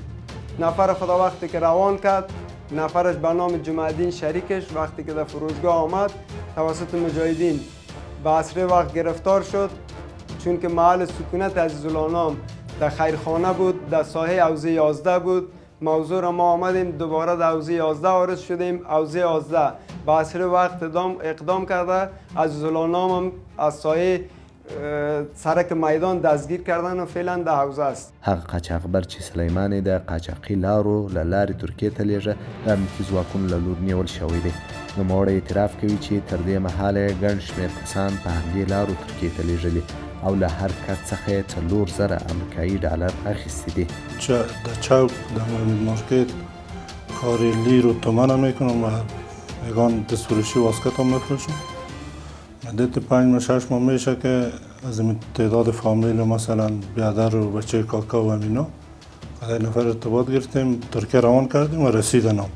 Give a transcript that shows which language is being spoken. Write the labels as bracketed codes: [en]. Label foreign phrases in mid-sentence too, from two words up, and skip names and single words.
[fa] نفر خدا وقتی که روان کرد، نفرش به نام جمع‌الدین شریکش وقتی که در فروشگاه آمد توسط مجاهدین به عصر وقت گرفتار شد، چون که محل سکونت عزیزالله نام در خیرخانه بود، در ساحه حوزه 11 بود. موضوع را ما آمدیم دوباره در حوزه 11 وارد شدیم. حوزه 11 به عصر وقت اقدام کرده، عزیزالله نام هم از ساحه سرک میدان دستگیر کردن و فعلا در حوزه است. [ps] هغه قاچاقبر چې سلیمان د قاچاقي لارو له لارې ترکیې ته لیږه د امنیتي ځواکونو له لوري نیول شوی دی. نوموړی اعتراف کوي چې تر دې مهاله ګڼ شمېر کسان په همدې لارو ترکیې ته لیږلي او له هر کس څخه یې $4,000 امریکایي ډالر اخیستي دي. [fa] در چوک در مارکت کار لیر و تومن هم میکنم و یگان دستفروشی واسکت هم میفروشم. مدت 5-6 ماه میشه که از این تعداد فامیل مثلا بیادر و بچه کاکا و امینا قدر نفر ارتباط گرفتیم، ترکیه روان کردیم و رسیدن هم.